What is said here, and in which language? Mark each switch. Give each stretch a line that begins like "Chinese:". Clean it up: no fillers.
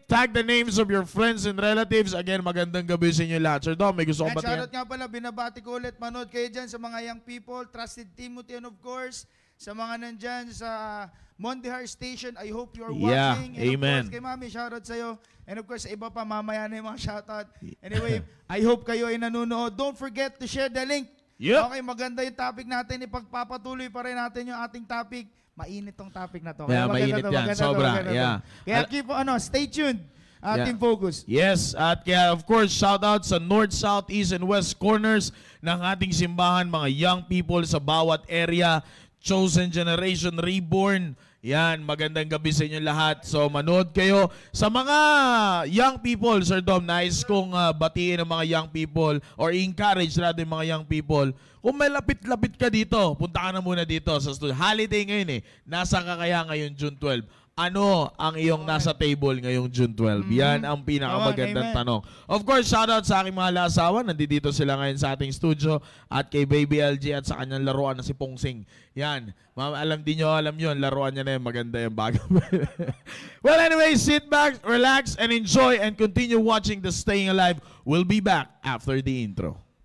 English: Tag the names of your friends and relatives.
Filipino: Again, magandang gabi sa inyo lahat. Sir Dom, may gusto kong batian? Shoutout nga pala, binabati ko ulit. Manood kayo dyan sa mga
English: young people,
Filipino: Trusted Timothy,
English: and of course,
Filipino: sa mga nandyan sa Mondihar Station.
English: I hope you're watching. And amen. of course,
Filipino: kay Mami, shoutout sa'yo.
English: And of course,
Filipino: sa iba pa, mamaya na yung mga shoutout.
English: Anyway, I hope
Filipino: kayo ay nanonood.
English: Don't forget to share the link. Yep.
Filipino: Okay, maganda yung topic natin. Ipagpapatuloy pa rin natin yung ating topic. mainit tong topic na to. Yeah, mainit yan. Sobra. Yeah. Kaya
English: keep, stay tuned. Team Focus. Yes,
Filipino: at kaya
English: of course, shout out sa North, South, East, and West corners
Filipino: ng ating simbahan, mga
English: young people
Filipino: sa bawat
English: area, Chosen Generation Reborn.
Filipino: Yan, magandang gabi sa inyo lahat. So, manood kayo. Sa mga
English: young people,
Filipino: Sir Dom, nais kong batiin ang mga young people
English: or encourage
Filipino: natin mga young people. Kung may lapit-lapit ka dito, punta ka na muna dito sa studio. Holiday ngayon Nasa ka kaya ngayon June 12? Ano ang iyong nasa table ngayong June 12? Yan ang pinakamagandang tanong.
English: Of course,
Filipino: shoutout sa aking mga lasawa. Nandito sila ngayon sa ating studio at kay Baby LG at sa kanyang laruan na si Pongsing. Yan. Ma'am, alam yun. Laruan niya na yun. Maganda yung bago.
English: Well, anyway, sit back, relax, and enjoy and continue watching the Staying Alive. We'll be back after the intro.